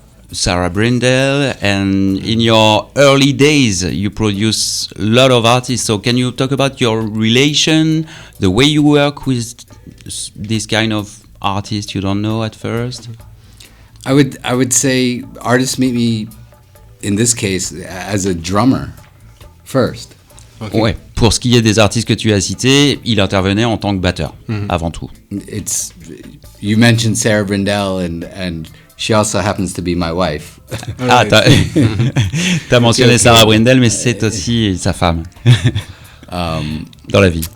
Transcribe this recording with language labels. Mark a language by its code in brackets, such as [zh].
[en] Sarah Brindle, and in your early days you produce a lot of artists, so can you talk about your relation, the way you work with this kind of artists you don't know at first? I would say artists meet me, in this case, as a drummer first. Okay. [fr] Ouais, pour ce qui est des artistes que tu as cités, il intervenait en tant que batteur, avant tout. [en] You mentioned Sarah Brindle, and she also happens to be my wife. [fr] Ah, t'as mentionné Sarah Brindle, mais c'est aussi sa femme dans la vie.